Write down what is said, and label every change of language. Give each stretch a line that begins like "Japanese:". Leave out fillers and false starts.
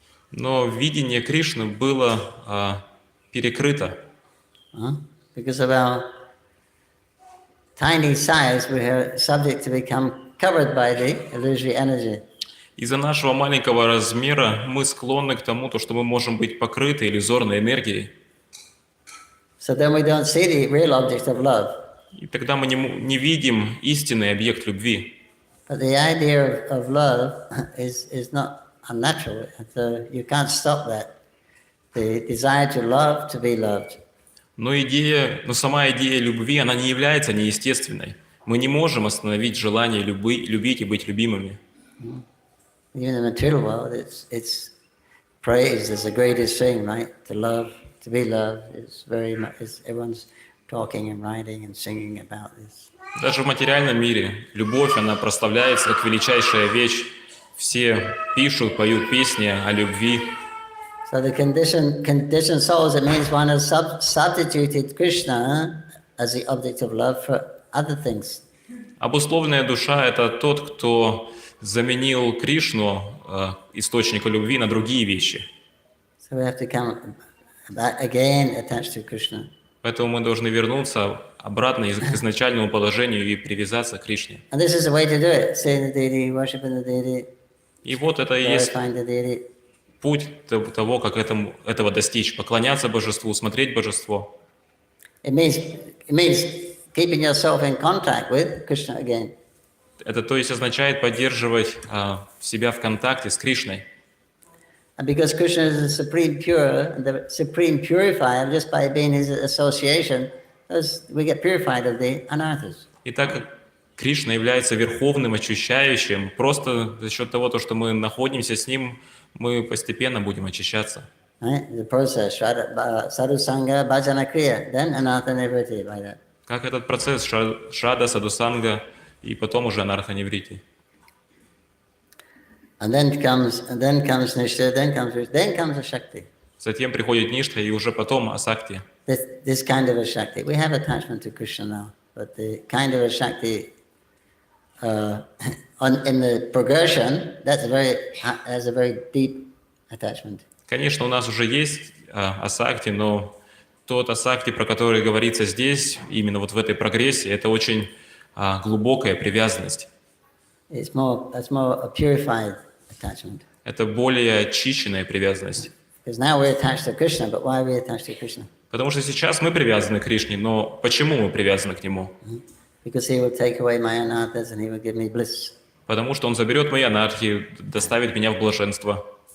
Russian: Но видение Кришны было перекрыто.
English: Because of our tiny size, we are subject to become covered by the illusory energy.
Russian: Из-за нашего маленького размера мы склонны к тому, что мы можем быть покрыты иллюзорной энергией.
English: So then we don't see the real object of love.
Russian: И тогда мы не видим истинный объект любви.
English: But the idea of love is not unnatural. So you can't stop that. The desire to love, to be loved.
Russian: Но сама идея любви, она не является неестественной. Мы не можем остановить желание любить и быть любимыми.
English: Even in the material world, it's praised as the greatest thing, right? To love, to be loved is very much. Everyone's talking and writing and singing about this.
Russian: Даже в материальном мире любовь, она прославляется как величайшая вещь. Все пишут, поют песни о любви.
English: So the conditioned souls, it means one has substituted Krishna as the object of love for other things.
Russian: Обусловленная душа — это тот, кто заменил Кришну, источника любви, на другие вещи.
English: So we have to come back again attached to Krishna.
Russian: Поэтому мы должны вернуться обратно к изначальному положению и привязаться к Кришне.
English: And this is the way to do it. Seeing the deity, worshiping the deity,
Russian: И вот это и есть
English: glorifying the deity.
Russian: путь того, как этого достичь. Поклоняться Божеству, смотреть Божество.
English: It means keeping yourself in contact with Krishna again.
Russian: Это, то есть, означает поддерживать себя в контакте с Кришной.
English: And because Krishna is the supreme pure, the supreme purifier, just by being his association, we get purified of the anarthas.
Russian: И так как Кришна является верховным, очищающим, просто за счет того, что мы находимся с Ним, мы постепенно будем очищаться.
English: Right? The process, sadhu sangha, bhajana kriya, then anartha nivritti by that.
Russian: Как этот процесс шрада, садхусанга и потом уже анарха-ниврити.
English: And then comes nishta, then comes a shakti.
Russian: Затем приходит ништа и уже потом асакти.
English: This kind of a shakti. We have attachment to Krishna now, but the kind of a shakti in the progression, has a very deep attachment.
Russian: Конечно, у нас уже есть асакти, но тот асакти, про который говорится здесь, именно вот в этой прогрессии, это очень глубокая привязанность.
English: It's more a purified attachment.
Russian: Это более очищенная привязанность.
English: Because now we're attached to Krishna, but why are we attached to Krishna?
Russian: Потому что сейчас мы привязаны к Кришне, но почему мы привязаны к Нему?
English: Because he will take away my anarthas and he will give me bliss.
Russian: Потому что Он заберет мои анархии, доставит меня в блаженство.